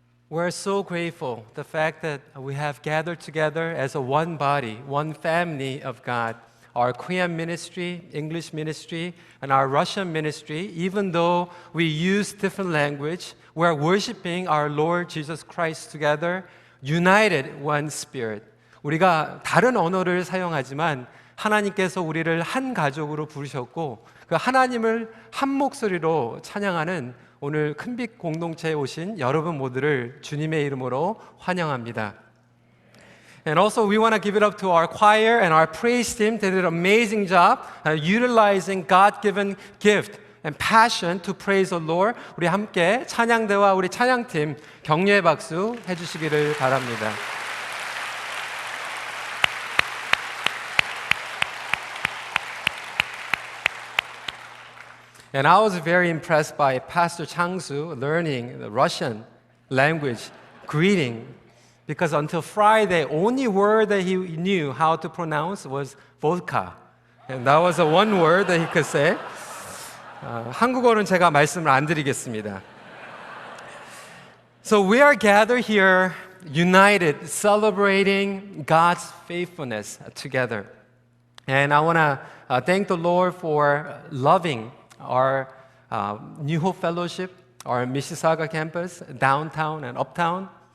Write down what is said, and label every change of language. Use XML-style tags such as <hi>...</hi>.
<en>We're so grateful the fact that we have gathered together as a one body, one family of God. Our Korean ministry, English ministry, and our Russian ministry, even though we use different language, we're worshiping our Lord Jesus Christ together, united one spirit.</en> <ko>우리가 다른 언어를 사용하지만 하나님께서 우리를 한 가족으로 부르셨고 그 하나님을 한 목소리로 찬양하는 오늘 큰빛 공동체에 오신 여러분 모두를 주님의 이름으로 환영합니다.</ko> <en>And also we want to give it up to our choir and our praise team. They did an amazing job utilizing God-given gift and passion to praise the Lord.</en> <ko>우리 함께 찬양대와 우리 찬양팀 격려의 박수 해주시기를 바랍니다.</ko> <en>And I was very impressed by Pastor Chang-soo learning the Russian language greeting because until Friday, only word that he knew how to pronounce was vodka. And that was the one word that he could say.</en> <ko>한국어는 제가 말씀을 안 드리겠습니다.</ko> <en>So we are gathered here, united, celebrating God's faithfulness together. And I want to thank the Lord for loving our New Hope Fellowship, our Mississauga campus, downtown and uptown.</en>